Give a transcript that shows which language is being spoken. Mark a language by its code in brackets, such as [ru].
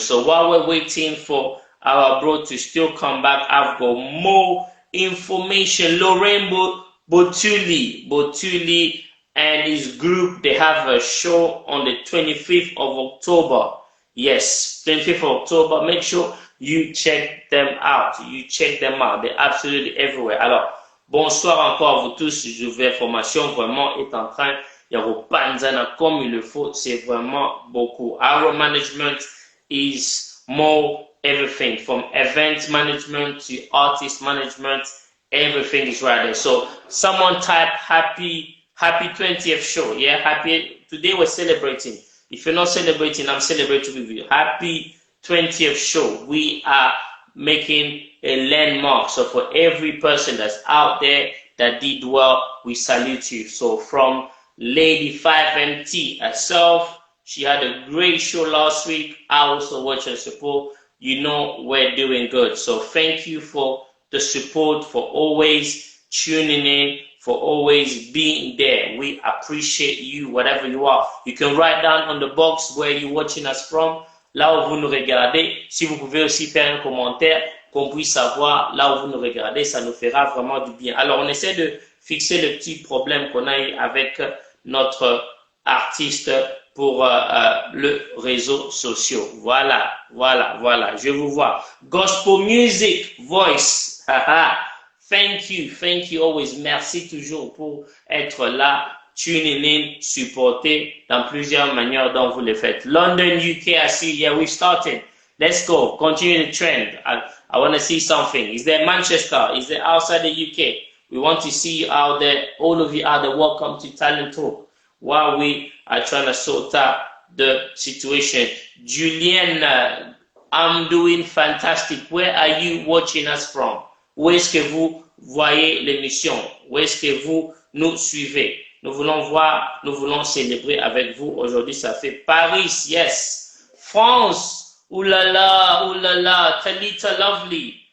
[en] So while we're waiting for our bro to still come back, I've got more information. Lorraine Botuli and his group, they have a show on the 25th of October. Yes, 25th of October. Make sure you check them out. They're absolutely everywhere. [fr] Alors, bonsoir encore à vous tous. Je vais formation vraiment est en train. Il y a vos panzana comme il le faut. C'est vraiment beaucoup. [en] Our management is more everything from event management to artist management. Everything is right there. So someone type happy 20th show. Yeah, happy. Today we're celebrating. If you're not celebrating, I'm celebrating with you. Happy 20th show. We are making a landmark. So for every person that's out there that did well, we salute you. So from Lady 5MT herself, she had a great show last week. I also watched her support. You know we're doing good. So thank you for the support, for always tuning in, for always being there. We appreciate you, whatever you are. You can write down on the box where you're watching us from, [fr] là où vous nous regardez. Si vous pouvez aussi faire un commentaire, qu'on puisse savoir là où vous nous regardez, ça nous fera vraiment du bien. Alors, on essaie de fixer le petit problème qu'on a eu avec notre artiste pour le réseau social. Voilà. Je vous vois. Gospel music, voice. [en] Thank you always. [fr] Merci toujours pour être là, [en] tuning in, [fr] supporter dans plusieurs manières dont vous le faites. [en] London, UK, I see. Yeah, we started. Let's go. Continue the trend. I want to see something. Is there Manchester? Is there outside the UK? We want to see you out there. All of you out there, welcome to Talent Talk. While we are trying to sort out the situation. Julienne, I'm doing fantastic. Where are you watching us from? [fr] Où est-ce que vous voyez l'émission? Où est-ce que vous nous suivez? Nous voulons voir, nous voulons célébrer avec vous. Aujourd'hui, ça fait Paris, yes. France, oulala, Talita Lovely.